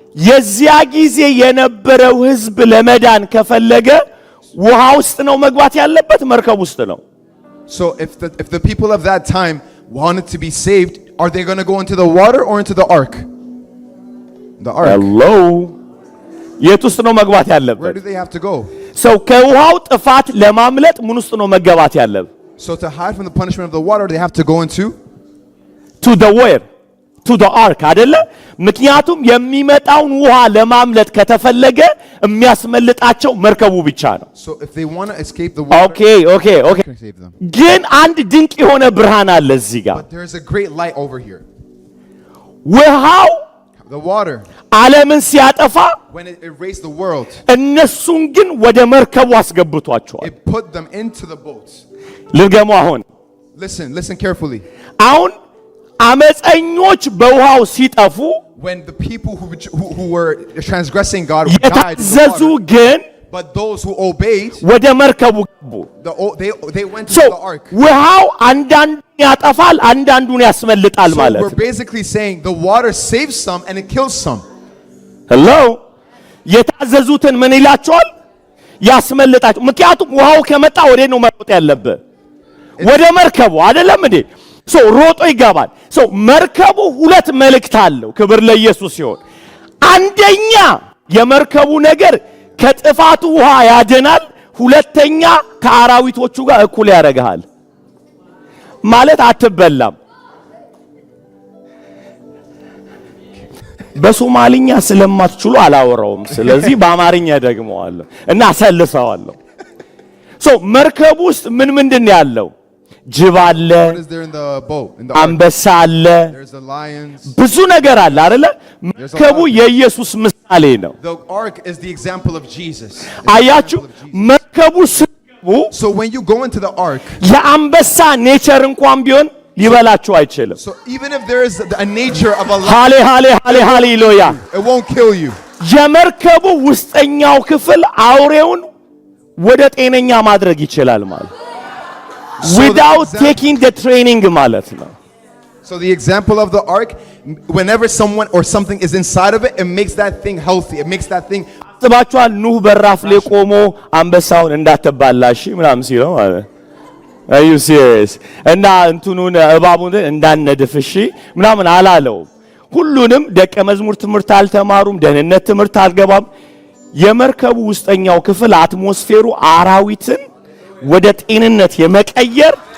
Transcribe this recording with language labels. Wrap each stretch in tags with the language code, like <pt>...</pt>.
<am>የዚያ ጊዜ የነበረው ሕዝብ ለመዳን ከፈለገ ውሃ ውስጥ ነው መግባት ያለበት፣ መርከብ ውስጥ ነው።</am> <en>So if the people of that time wanted to be saved, are they going to go into the water or into the ark? The ark. Hello.</en> <am>የት ውስጥ ነው መግባት</am> <en>Where do they have to go?</en> <am>ሰው ከውሃው ጥፋት ለማምለጥ ምን ውስጥ ነው መገባት ያለበት?</am> <en>So to hide from the punishment of the water, they have to go into to the where? to the ark</en> <am>አይደለ? ምክንያቱም የሚመጣውን ውሃ ለማምለጥ ከተፈለገ የሚያስመልጣቸው መርከቡ ብቻ ነው።</am> <en>So if they want to escape the water, okay. can save them.</en> <am>ግን አንድ ድንቅ የሆነ ብርሃን አለ እዚህ ጋር።</am> <en>But there's a great light over here.</en> <am>ውሃው</am> <en>The water,</en> <am>ዓለምን ሲያጠፋ</am> <en>when it erased the world,</en> <am>እነሱን ግን ወደ መርከቡ አስገብቷቸዋል።</am> <en>it put them into the boat.</en> <am>ልገሙ አሁን</am> <en>Listen carefully.</en> <am>አሁን አመፀኞች በውሃው ሲጠፉ</am> <en>When the people who were transgressing God died in</en> <am>የታዘዙ</am> <en>the water,</en> <am>ግን</am> <en>but those who obeyed,</en> <am>ወደ መርከቡ ገቡ።</am> <en>they went so into the ark.</en> <am>ውሃው አንዳንዱን ያጠፋል፣ አንዳንዱን ያስመልጣል</am> <en>So</en> <am>ማለት</am> <en>we're basically saying the water saves some and it kills some.</en> <am>ሄሎ የታዘዙትን ምን ይላቸዋል? ያስመልጣቸው። ምክንያቱም ውሃው ከመጣ ወደ ነው መሮጥ ያለበት? ወደ መርከቡ አይደለም እንዴ? ሶ ሮጦ ይገባል። ሶ መርከቡ ሁለት መልእክት አለው። ክብር ለኢየሱስ ይሁን። አንደኛ የመርከቡ ነገር ከጥፋቱ ውሃ ያድናል። ሁለተኛ ከአራዊቶቹ ጋር እኩል ያደርጋል። ማለት አትበላም። በሶማሊኛ ስለማትችሉ አላወራውም። ስለዚህ በአማርኛ ደግመዋለሁ እና አሰልፈዋለሁ። ሶ መርከቡ ውስጥ ምንድን ያለው? ጅብ አለ፣</am> <en>What is there in the boat? In the ark?</en> <am>አንበሳ አለ፣</am> <en>There's the lions.</en> <am>ብዙ ነገር አለ አይደለ? መርከቡ የኢየሱስ ምሳሌ ነው።</am> <en>The ark is the example of Jesus.</en> <am>አያችሁ መርከቡ ሲገቡ</am> <en>So when you go into the ark,</en> <am>የአንበሳ ኔቸር እንኳን ቢሆን ሊበላችሁ አይችልም።</am> <en>so even if there is a nature of a</en> <am>ሃሌ ሃሌሉያ።</am> <en>it won't kill you.</en> <am>የመርከቡ ውስጠኛው ክፍል አውሬውን ወደ ጤነኛ ማድረግ ይችላል ማለት</am> <en>without taking the training</en> <am>ማለት ነው።</am> <en>So the example of the ark, whenever someone or something is inside of it, it makes that thing healthy. It makes that thing.</en> <am>አስባችኋል? ኑህ በራፍ ላይ ቆሞ አንበሳውን እንዳትባላሽ ምናምን ሲለው ማለት</am> <en>are you serious?</en> <am>እና እንትኑን እባቡን እንዳነድፍሽ ምናምን አላለው። ሁሉንም ደቀ መዝሙር ትምህርት አልተማሩም፣ ደህንነት ትምህርት አልገባም። የመርከቡ ውስጠኛው ክፍል አትሞስፌሩ አራዊትን ወደ ጤንነት የመቀየር</am>